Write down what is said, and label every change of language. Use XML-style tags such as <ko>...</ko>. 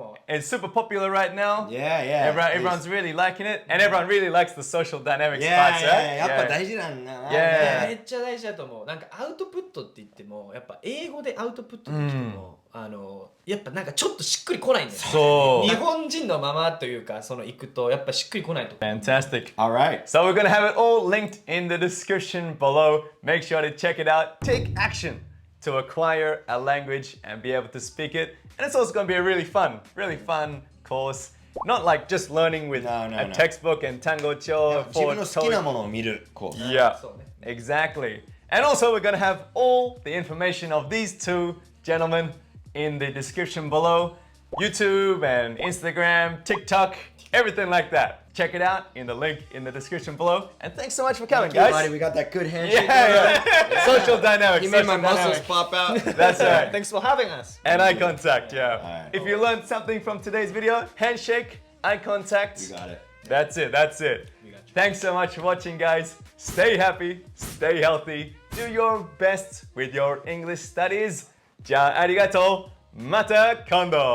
<en>It's super popular right now. Yeah. Everyone's really liking it, and everyone really likes the social dynamics parts, right?</en> <ja>やっぱ大事なんだな。めっちゃ大事だと思う。なんかアウトプットって言っても、やっぱ英語でアウトプットできても、やっぱなんかちょっとしっくりこないんだよね。日本人のままというか、その行くとやっぱしっくりこないと。</ja> <en>Fantastic. All right. So we're gonna have it all linked in the description below. Make sure to check it out. Take action to acquire a language and be able to speak it. And it's also gonna be a really fun course. Not like just learning with a textbook and tangocho.</en> <ja>自分の好きなものを見るコース。</ja> <en>Yeah, exactly. And also we're gonna have all the information of these two gentlemen in the description below. YouTube and Instagram, TikTok, everything like that. Check it out in the link in the description below. And thanks so much for coming, guys. Buddy, we got that good handshake. Yeah. Social dynamics. You made my muscles pop out. That's right. Thanks for having us. And eye contact, yeah. Right. If you learned something from today's video, handshake, eye contact. You got it. That's it. That's it. Thanks so much for watching, guys. Stay happy, stay healthy, do your best with your English studies.</en> <ja>じゃあ、ありがとう。また今度。</ja>